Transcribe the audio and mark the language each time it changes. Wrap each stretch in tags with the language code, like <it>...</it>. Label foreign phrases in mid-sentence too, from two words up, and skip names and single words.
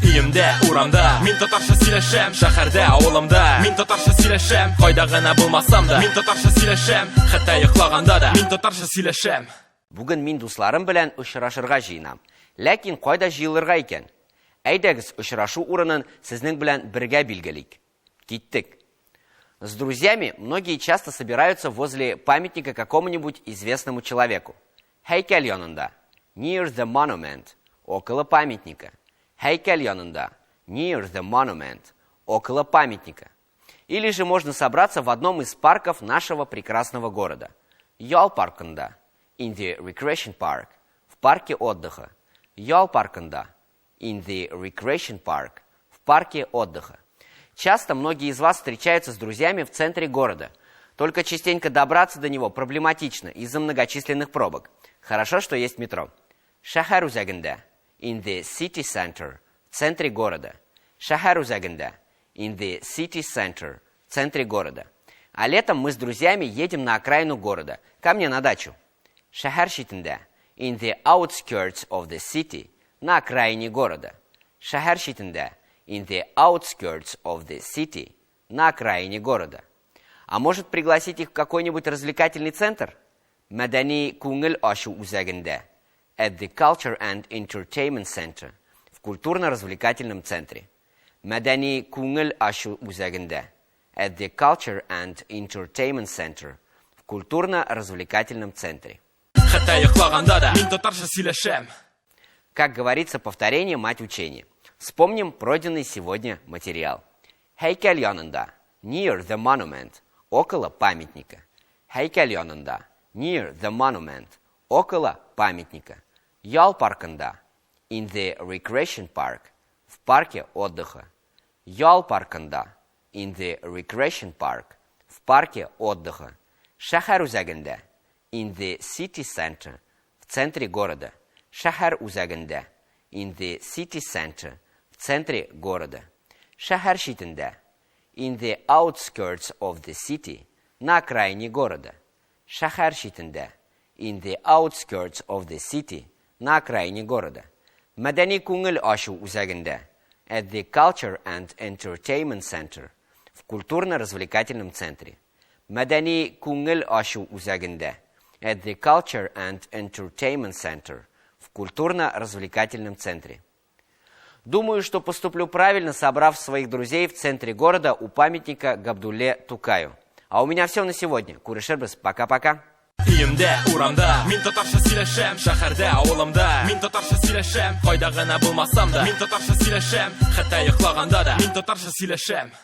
<tt>Үйімде, урамда, мен татарша сөйлешем. Шәһәрдә, авылымда, мен татарша сөйлешем. Кайда гына булмасам да, мен татарша сөйлешем. Хәтта йоклаганда да, мен татарша сөйлешем. Бүген мин дусларым белән очрашырга җыенам. Ләкин кайда җыелырга икән? Әйдәгез, очрашу урынын сезнең белән бергә билгелик. Киттек.</tt> <ru>С друзьями многие часто собираются возле памятника какому-нибудь известному человеку.</ru> <tt>Һәйкәл янында.</tt> <en>Near the monument.</en> <ru>Около памятника.</ru> <tt>Һәйкәл янында.</tt> <en>Near the monument.</en> <ru>Около памятника. Или же можно собраться в одном из парков нашего прекрасного города.</ru> <tt>Ял паркында.</tt> <en>In the recreation park.</en> <ru>В парке отдыха.</ru> <tt>Ял паркында.</tt> <en>In the recreation park.</en> <ru>В парке отдыха. Часто многие из вас встречаются с друзьями в центре города. Только частенько добраться до него проблематично из-за многочисленных пробок. Хорошо, что есть метро.</ru> <tt>Шәһәр үзәгендә.</tt> <en>In the city center.</en> <ru>В центре города.</ru> <tt>Шәһәр үзәгендә.</tt> <en>In the city center.</en> <ru>В центре города. А летом мы с друзьями едем на окраину города. Ко мне на дачу.</ru> <tt>Шәһәр читендә.</tt> <en>In the outskirts of the city.</en> <ru>На окраине города.</ru> <tt>Шәһәр читендә.</tt> <en>In the outskirts of the city.</en> <ru>На окраине города. А может пригласить их в какой-нибудь развлекательный центр?</ru> <tt>Мәдәни күңел ачу үзәгендә.</tt> <en>At the Culture and Entertainment Center.</en> <ru>В культурно-развлекательном центре.</ru> <tt>Мәдәни күңел ачу үзәгендә.</tt> <en>At the Culture and Entertainment Center.</en> <ru>В культурно-развлекательном центре.</ru> <tt>Хәтта йоклаганда да, мен татарша сөйлешем.</tt> <ru>Как говорится, повторение – мать учения. Вспомним пройденный сегодня материал.</ru> <tt>Һәйкәл янында.</tt> <en>Near the monument.</en> <ru>Около памятника.</ru> <tt>Һәйкәл янында.</tt> <en>Near the monument.</en> <ru>Около памятника.</ru> <tt>Ял паркында.</tt> <en>In the recreation park.</en> <ru>В парке отдыха.</ru> <tt>Ял паркында.</tt> <en>In the recreation park.</en> <ru>В парке отдыха.</ru> <tt>Шәһәр үзәгендә.</tt> <en>In the city center.</en> <ru>В центре города.</ru> <tt>Шәһәр үзәгендә.</tt> <en>In the city center.</en> <ru>В центре города.</ru> <tt>Шәһәр читендә.</tt> <en>In the outskirts of the city.</en> <ru>На окраине города.</ru> <tt>Шәһәр читендә.</tt> <en>In the outskirts of the city.</en> <ru>На окраине города.</ru> <tt>Мәдәни күңел ачу үзәгендә.</tt> <en>At the Culture and Entertainment Center.</en> <ru>В культурно-развлекательном центре.</ru> <tt>Мәдәни күңел ачу үзәгендә.</tt> <en>At the Culture and Entertainment Center.</en> <ru>В культурно-развлекательном центре. Думаю, что поступлю правильно, собрав своих друзей в центре города у памятника Габдулле Тукаю. А у меня все на сегодня. Күрешербез. Пока-пока.</ru> <tt>Үйімде, урамда, мен татарша сөйлешем. Шәһәрдә, авылымда, мен татарша сөйлешем. Кайда гына булмасам да, мен татарша сөйлешем. Хәтта йоклаганда да, мен татарша сөйлешем.</tt>